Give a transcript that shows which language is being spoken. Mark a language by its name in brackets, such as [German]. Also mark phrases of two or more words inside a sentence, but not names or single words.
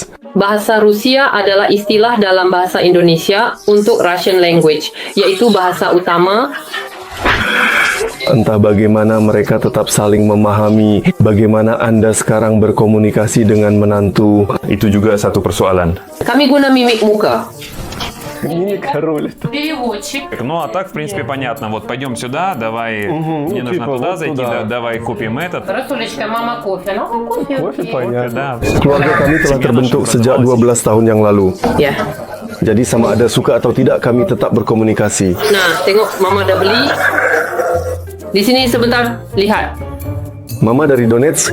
[Malay] Bahasa Rusia adalah istilah dalam bahasa Indonesia untuk [English] Russian language, [Malay] iaitu bahasa utama. Entah bagaimana mereka tetap saling memahami bagaimana anda sekarang berkomunikasi dengan menantu. Itu juga satu persoalan. Kami guna mimik muka. [Russian] Переводчик. Ну, а так, в принципе, понятно. Вот пойдем сюда, давай, мне нужно туда зайти, давай купим этот. Rasulечка, [Malay] mama kopi. No, kopi. [Russian] Да. [Malay] Keluarga kami telah terbentuk sejak 12 tahun yang lalu. Ya. Jadi sama ada suka atau tidak, kami tetap berkomunikasi. Nah, tengok mama dah beli. Di sini sebentar, lihat. Mama dari Donetsk.